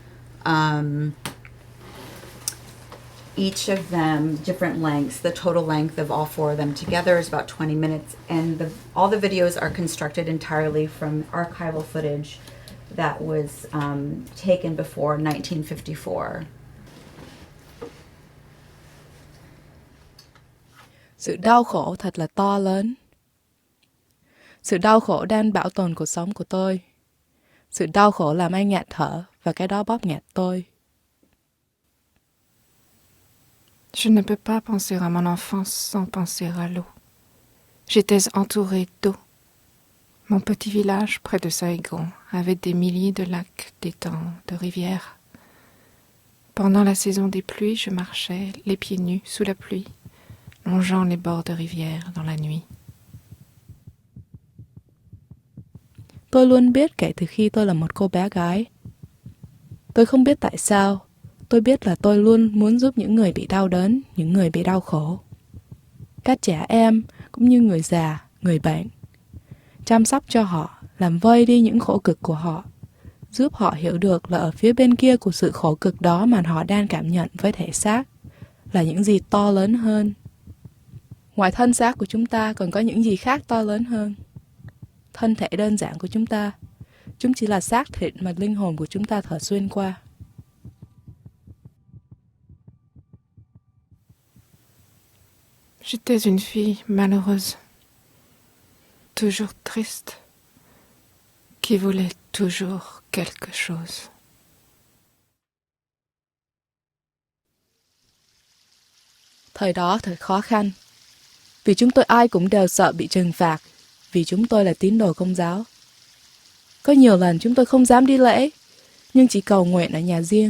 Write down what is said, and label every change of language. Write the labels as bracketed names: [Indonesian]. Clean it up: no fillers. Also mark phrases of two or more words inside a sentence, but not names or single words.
[English] Each of them different lengths. The total length of all 4 of them together is about 20 minutes, and all the videos are constructed entirely from archival footage that was taken before 1954. [Vietnamese] Sự đau khổ thật là to lớn. Sự đau khổ đang bảo tồn cuộc sống của tôi. Sự đau khổ làm anh ngạt thở và cái đó bóp nghẹt tôi. [French] Je ne peux pas penser à mon enfance sans penser à l'eau. J'étais entourée d'eau. Mon petit village près de Saigon avait des milliers de lacs, d'étangs, de rivières. Pendant la saison des pluies, je marchais les pieds nus sous la pluie, longeant les bords de rivières dans la nuit. [Vietnamese] Tôi luôn biết kể từ khi tôi là một cô bé gái. Tôi không biết tại sao. Tôi biết là tôi luôn muốn giúp những người bị đau đớn, những người bị đau khổ. Các trẻ em, cũng như người già, người bệnh. Chăm sóc cho họ, làm vơi đi những khổ cực của họ. Giúp họ hiểu được là ở phía bên kia của sự khổ cực đó mà họ đang cảm nhận với thể xác là những gì to lớn hơn. Ngoài thân xác của chúng ta còn có những gì khác to lớn hơn. Thân thể đơn giản của chúng ta, chúng chỉ là xác thịt mà linh hồn của chúng ta thở xuyên qua. [French] J'étais une fille malheureuse, toujours triste, qui voulait toujours quelque chose. [Vietnamese] Thời đó thật khó khăn, vì chúng tôi ai cũng đều sợ bị trừng phạt, vì chúng tôi là tín đồ Công giáo. Có nhiều lần chúng tôi không dám đi lễ, nhưng chỉ cầu nguyện ở nhà riêng.